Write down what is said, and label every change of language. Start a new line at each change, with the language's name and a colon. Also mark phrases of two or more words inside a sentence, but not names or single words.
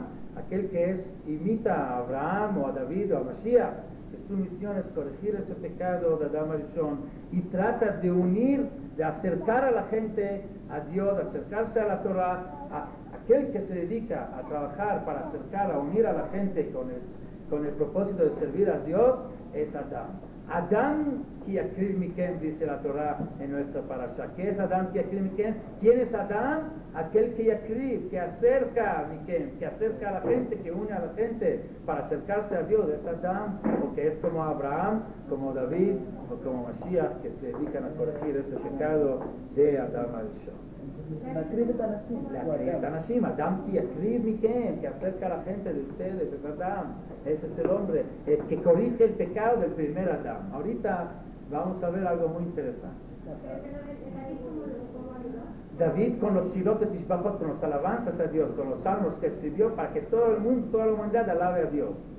Spanish: Aquel que imita a Abraham o a David o a Mashiach, que su misión es corregir ese pecado de
Hebrew: Adam Arishon
Spanish: y trata de unir, de acercar a la gente a Dios, de acercarse a la Torah. Aquel que se dedica a trabajar para acercar, a unir a la gente con el propósito de servir a Dios es Adam.
Hebrew: Adam ki yakriv mikem,
Spanish: dice la Torah en nuestra parasha. ¿Qué es
Hebrew: Adam ki yakriv mikem?
Spanish: ¿Quién es Adam? Aquel que yakriv, que acerca a mikem, que acerca a la gente, que une a la gente para acercarse a Dios. Es Adam, o que es como Abraham, como David, o como Mashiach, que se dedican a corregir ese pecado de
Hebrew: Adam Arishon. La Kriv Anashim, Adam ki yakriv mikem,
Spanish: que acerca a la gente de ustedes, es Adam. Ese es el hombre, el que corrige el pecado del primer Adam. Ahorita vamos a ver algo muy interesante. David con los
Hebrew: Shirot Tishbachot,
Spanish: con las alabanzas a Dios, con los salmos que escribió para que todo el mundo, toda la humanidad alabe a Dios.